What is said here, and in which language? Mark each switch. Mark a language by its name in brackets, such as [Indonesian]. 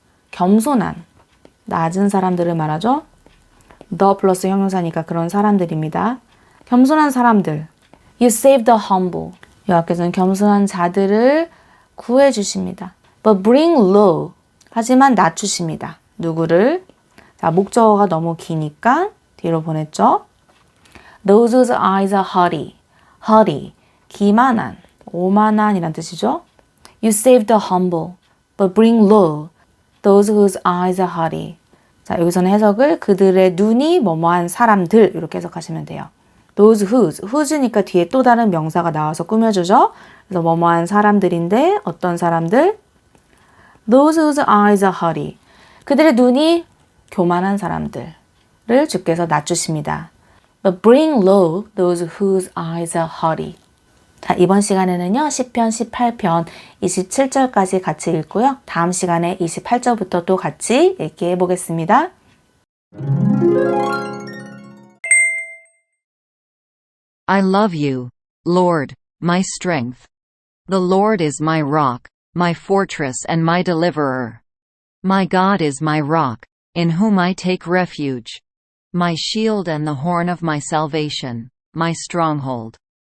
[Korean] 겸손한, 낮은 사람들을 말하죠. the 플러스 형용사니까 그런 사람들입니다. 겸손한 사람들. [English] You save the humble. [Korean] 여호와께서는 겸손한 자들을 구해주십니다. [English] But bring low. [Korean] 하지만 낮추십니다. 누구를? 자, 목적어가 너무 기니까 뒤로 보냈죠. [English] Those whose eyes are haughty. haughty. [Korean] 기만한, 오만한이란 뜻이죠. [English] You save the humble, but bring low those whose eyes are haughty. [Korean] 자, 여기서는 해석을 그들의 눈이 뭐뭐한 사람들 이렇게 해석하시면 돼요. Those whose니까 뒤에 또 다른 명사가 나와서 꾸며주죠. 그래서 뭐뭐한 사람들인데 어떤 사람들? [English] Those whose eyes are haughty. [Korean] 그들의 눈이 교만한 사람들을 주께서 낮추십니다. [English] But bring low those whose eyes are haughty. [Korean] 자, 이번 시간에는요. 시편 18편 27절까지 같이 읽고요. 다음 시간에 28절부터 또 같이 읽기 해보겠습니다. [English] I love you, Lord, my strength. The Lord is my rock, my fortress and my deliverer. My God is my rock, in whom I take refuge. My shield and the horn of my salvation, my stronghold.